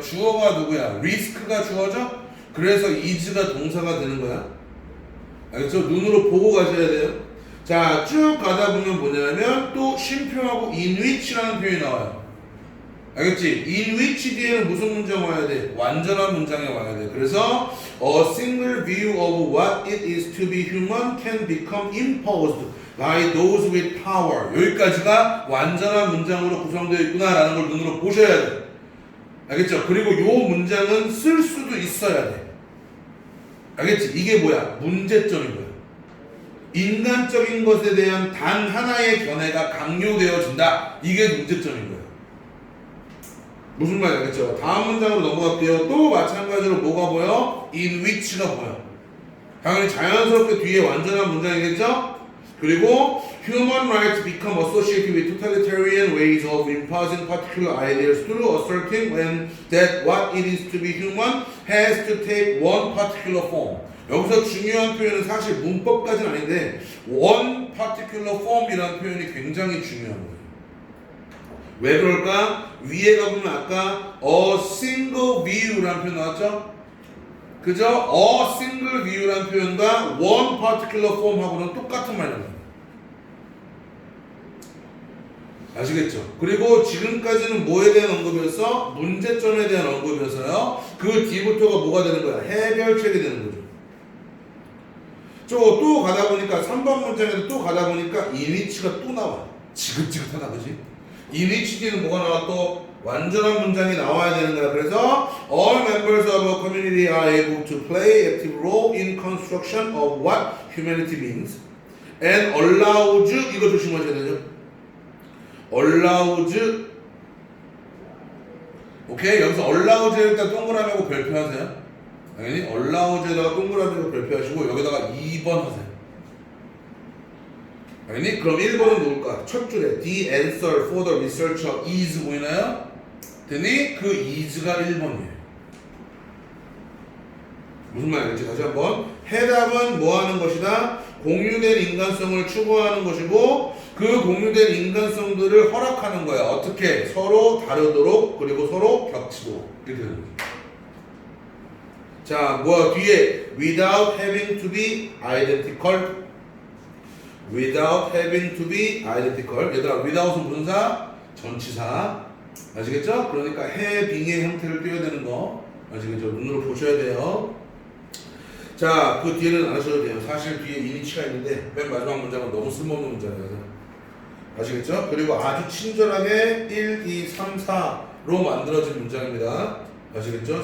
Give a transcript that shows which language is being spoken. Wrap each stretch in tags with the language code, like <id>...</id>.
<ko>주어가 누구야? risk가 주어죠? 그래서 is가 동사가 되는 거야. 알겠죠? 눈으로 보고 가셔야 돼요. 자, 쭉 가다 보면 뭐냐면 또 쉼표하고 in which라는 표현이 나와요. 알겠지? in which 뒤에는 무슨 문장 와야 돼? 완전한 문장이 와야 돼. 그래서</ko> <en>a single view of what it is to be human can become imposed by those with power.</en> <ko>여기까지가 완전한 문장으로 구성되어 있구나라는 걸 눈으로 보셔야 돼. 알겠죠? 그리고 요 문장은 쓸 수도 있어야 돼. 알겠지? 이게 뭐야? 문제점인 거야. 인간적인 것에 대한 단 하나의 견해가 강요되어진다. 이게 문제점인 거야. 무슨 말인지 알겠죠? 다음 문장으로 넘어갈게요. 또 마찬가지로 뭐가 보여? in which가 보여. 당연히 자연스럽게 뒤에 완전한 문장이겠죠? 그리고</ko> <en>human rights become associated with totalitarian ways of imposing particular ideas through asserting when that what it is to be human has to take one particular form.</en> <ko>여기서 중요한 표현은 사실 문법까지는 아닌데</ko> <en>one particular form</en> <ko>이라는 표현이 굉장히 중요한 거예요. 왜 그럴까? 위에 가보면 아까</ko> <en>a single view</en> <ko>라는 표현 나왔죠? 그죠?</ko> <en>a single view</en> <ko>라는 표현과</ko> <en>one particular form</en> <ko>하고는 똑같은 말입니다. 아시겠죠? 그리고 지금까지는 뭐에 대한 언급이었어? 문제점에 대한 언급이었어요. 그 뒤부터가 뭐가 되는 거야? 해결책이 되는 거죠. 또 가다 보니까 3번 문장에도 또 가다 보니까 in which가 또 나와. 지긋지긋하다 그지? in which 뒤에는 뭐가 나와? 또 완전한 문장이 나와야 되는 거야. 그래서</ko> <en>all members of a community are able to play active role in construction of what humanity means and allows</en> <ko>이거 조심하셔야 되죠. allows 오케이 여기서 allows에 일단 동그라미하고 별표하세요. 당연히 allows에다가 동그라미하고 별표하시고 여기다가 2번 하세요. 당연히 그럼 1번은 누굴까? 첫 줄에</ko> <en>the answer for the researcher is</en> <ko>보이나요? 됐니? 그 is가 1번이에요. 무슨 말인지 다시 한번 해답은 뭐 하는 것이다? 공유된 인간성을 추구하는 것이고 그 공유된 인간성들을 허락하는 거야. 어떻게? 서로 다르도록 그리고 서로 겹치도록 이렇게 되는 거죠. 자, 뭐야 뒤에</ko> <en>without having to be identical without having to be identical</en> <ko>얘들아 without은 분사 전치사 아시겠죠? 그러니까 having의 형태를 띄워야 되는 거 아시겠죠? 눈으로 보셔야 돼요. 자, 그 뒤에는 안 하셔도 돼요. 사실 뒤에 이니치가 있는데 맨 마지막 문장은 너무 쓸모없는 문장이라서. 아시겠죠? 그리고 아주 친절하게 1, 2, 3, 4로 만들어진 문장입니다. 아시겠죠?</ko>